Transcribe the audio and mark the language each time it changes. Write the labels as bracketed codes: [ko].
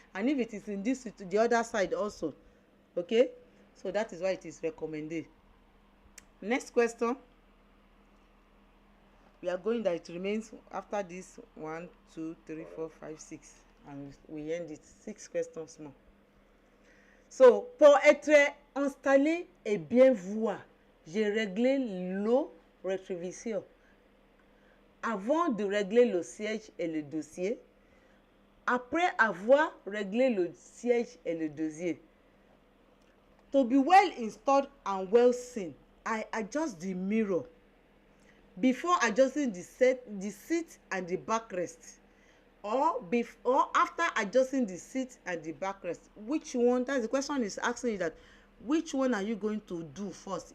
[en] And if it is in this, the other side also, okay. So that is why it is recommended. Next question. We are going that it remains after this 1, 2, 3, 4, 5, 6, and we end it 6 questions more. [fr] So, pour être installé et bien voir, j'ai réglé le rétroviseur. Avant de régler le siège et le dossier, après avoir réglé le siège et le dossier. [en] To be well installed and well seen, I adjust the mirror before adjusting the seat and the backrest, or after adjusting the seat and the backrest. Which one? That's the question is asking you, that which one are you going to do first?